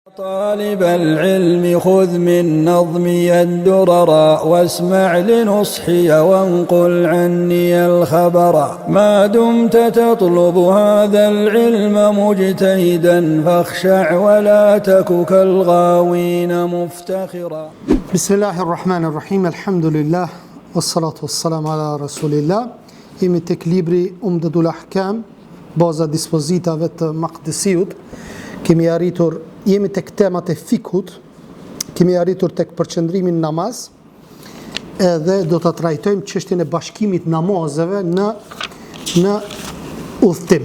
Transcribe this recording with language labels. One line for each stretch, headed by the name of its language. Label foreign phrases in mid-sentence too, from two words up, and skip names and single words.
Arabic: طالب العلم خذ من نظمي الدرر واسمع لنصحي وانقل عني الخبر ما دمت تطلب هذا العلم مجتهدا فاخشع ولا تك كالغاوين مفتخرا. بسم الله الرحمن الرحيم الحمد لله والصلاة والسلام على رسول الله.
Albanian: Jemi tek libri Umdatul Ahkam, baza dispozitave të Maqdisiut. Jemi tek temat e fikut, kemi arritur tek përqendrimi në namaz, edhe do të trajtojmë çështjen e bashkimit namazeve në udhtim.